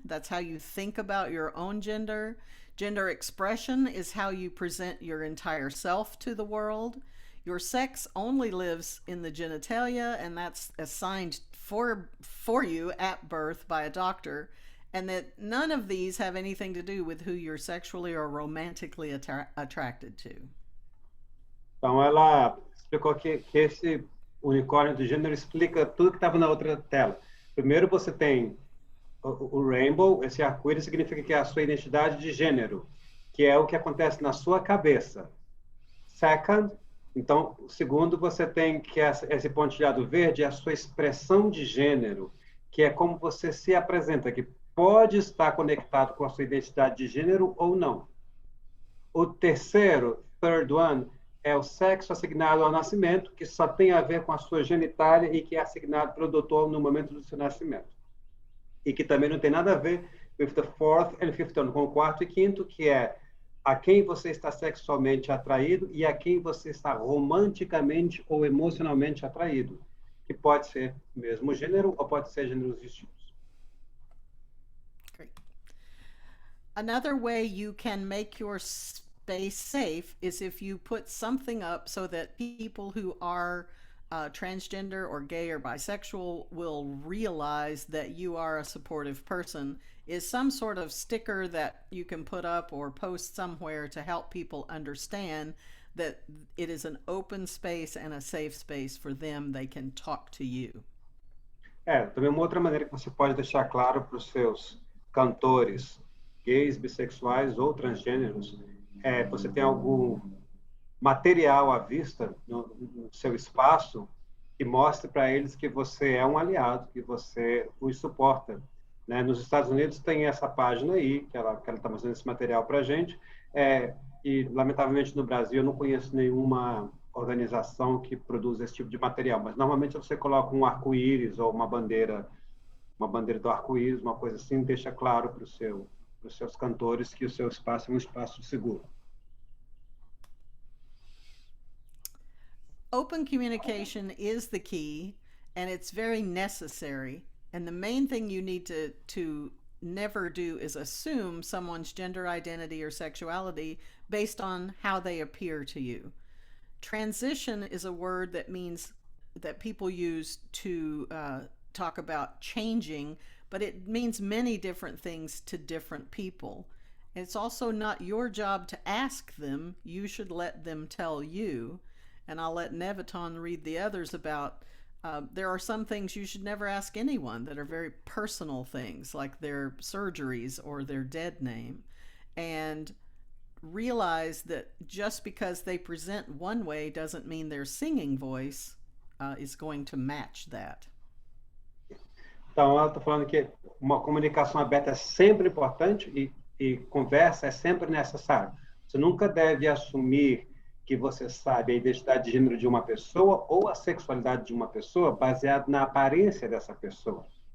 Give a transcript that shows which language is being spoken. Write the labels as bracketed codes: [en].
[en] That's how you think about your own gender. Gender expression is how you present your entire self to the world. Your sex only lives in the genitalia, and that's assigned for you at birth by a doctor, and that none of these have anything to do with who you're sexually or romantically attracted to. [pt] Então, ela explicou que esse unicórnio de gênero explica tudo que estava na outra tela. Primeiro, você tem o rainbow, esse arco-íris significa que é a sua identidade de gênero, que é o que acontece na sua cabeça. Second, então, segundo, você tem que esse pontilhado verde é a sua expressão de gênero, que é como você se apresenta, que pode estar conectado com a sua identidade de gênero ou não. O terceiro, [en] third one, [pt] é o sexo assignado ao nascimento, que só tem a ver com a sua genitália e que é assignado pelo doutor no momento do seu nascimento. E que também não tem nada a ver [en] with the fourth and fifth one, [pt] com o quarto e quinto, que é a quem você está sexualmente atraído e a quem você está romanticamente ou emocionalmente atraído, que pode ser mesmo gênero ou pode ser gêneros distintos. [en] Great. Another way you can make your space safe is if you put something up so that people who are transgender or gay or bisexual will realize that you are a supportive person, is some sort of sticker that you can put up or post somewhere to help people understand that it is an open space and a safe space for them. They can talk to you. [pt] Também uma outra maneira que você pode deixar claro para os seus cantores gays, bissexuais ou transgêneros, você tem algum material à vista no seu espaço que mostre para eles que você é um aliado, que você os suporta. Né? Nos Estados Unidos tem essa página aí, que ela está mostrando esse material para a gente, e lamentavelmente no Brasil eu não conheço nenhuma organização que produz esse tipo de material, mas normalmente você coloca um arco-íris ou uma bandeira do arco-íris, uma coisa assim, deixa claro para os seus cantores que o seu espaço é um espaço seguro. [en] Open communication is the key, and it's very necessary. And the main thing you need to never do is assume someone's gender identity or sexuality based on how they appear to you. Transition is a word that means that people use to talk about changing, but it means many different things to different people. It's also not your job to ask them. You should let them tell you. And I'll let Nevaton read the others about, there are some things you should never ask anyone that are very personal things, like their surgeries or their dead name. And realize that just because they present one way doesn't mean their singing voice is going to match that. [pt] Então, ela está falando que uma comunicação aberta é sempre importante e conversa é sempre necessário. Você nunca deve assumir que você sabe a identidade de gênero de uma pessoa ou a sexualidade de uma pessoa baseado na aparência dessa pessoa.